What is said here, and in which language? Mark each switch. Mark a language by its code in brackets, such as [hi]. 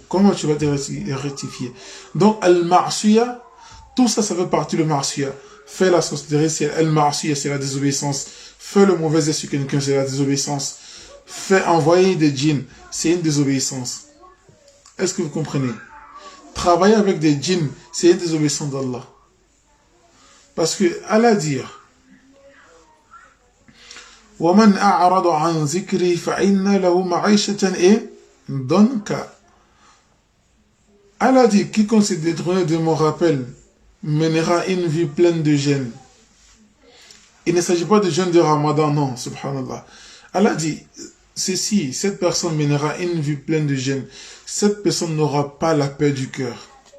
[fr] Comment tu vas te rectifier? Donc, al-ma'siyah, tout ça, ça fait partie de ma'siyah. Faire la sorcellerie, c'est al-ma'siyah, c'est la désobéissance. Faire le mauvais œil sur quelqu'un, c'est la désobéissance. Faire envoyer des djinns, c'est une désobéissance. Est-ce que vous comprenez? Travailler avec des djinns, c'est une désobéissance d'Allah. Parce que Allah dit, [ar] وَمَنْ أَعْرَضَ عَنْ ذِكْرِي فَإِنَّ لَهُ مَعِيشَةً ضَنْكًا. [fr] Allah dit, quiconque s'est détourné de mon rappel mènera une vie pleine de jeûne. Il ne s'agit pas de jeûne de Ramadan, non, subhanallah. Allah dit, ceci, cette personne mènera une vie pleine de jeûne. Cette personne n'aura pas la paix du cœur.